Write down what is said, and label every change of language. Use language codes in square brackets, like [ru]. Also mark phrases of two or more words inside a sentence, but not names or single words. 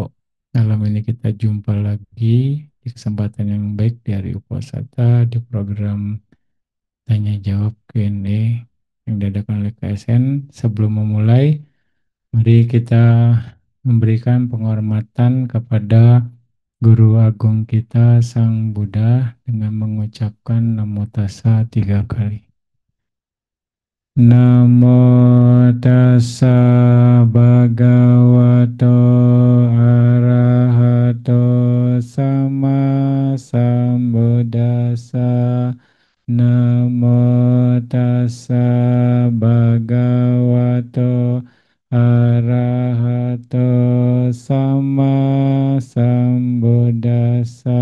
[id] Malam ini kita jumpa lagi di kesempatan yang baik di Hari Uposata di program Tanya Jawab Q&A yang diadakan oleh KSN. Sebelum memulai, mari kita memberikan penghormatan kepada Guru Agung kita Sang Buddha dengan mengucapkan [pi] Namo Tassa [id] 3 kali. [pi] Namo tassa bhagavato arahato sama sambuddhassa. Namo tassa bhagavato arahato sama sambuddhassa.